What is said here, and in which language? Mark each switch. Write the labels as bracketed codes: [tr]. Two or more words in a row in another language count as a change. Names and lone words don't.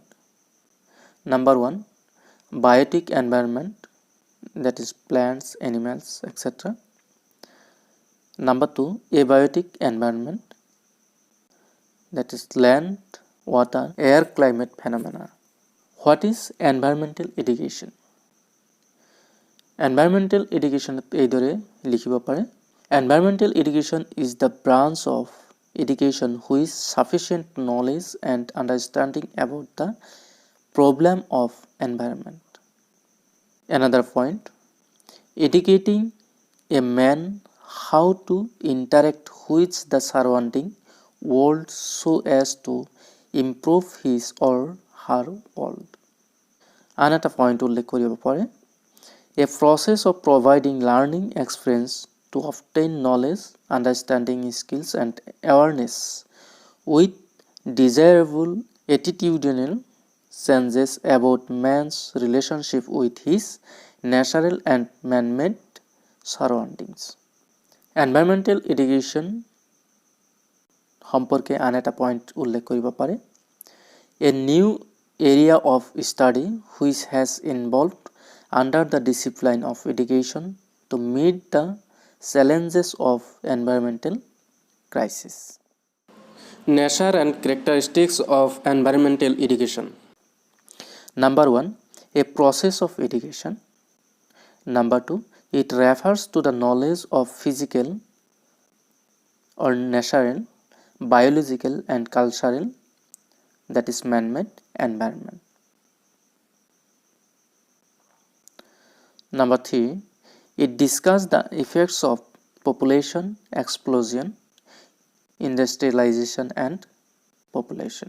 [en] Number 1, biotic environment, that is plants, animals, etc. Number 2, abiotic environment, that is land, water, air, climate phenomena. What is environmental education? Environmental education [as] এইদৰে লিখিব পাৰে [en] Environmental education is the branch of education which sufficient knowledge and understanding about the problem of environment. Another point, educating a man how to interact with the surrounding world so as to improve his or her world. Another point [as] উল্লেখ কৰিব পাৰে [en] a process of providing learning experience to obtain knowledge, understanding skills and awareness with desirable attitudinal changes about man's relationship with his natural and man-made surroundings. environmental education [as] সম্পৰ্কে আন এটা পইণ্ট উল্লেখ কৰিব পাৰে [en] a new area of study which has involved under the discipline of education to meet the challenges of environmental crisis nature and characteristics of environmental education number 1 a process of education number 2 it refers to the knowledge of physical or natural, biological and cultural, that is man-made environment. Number 3, it discusses the effects of population explosion, industrialization and population.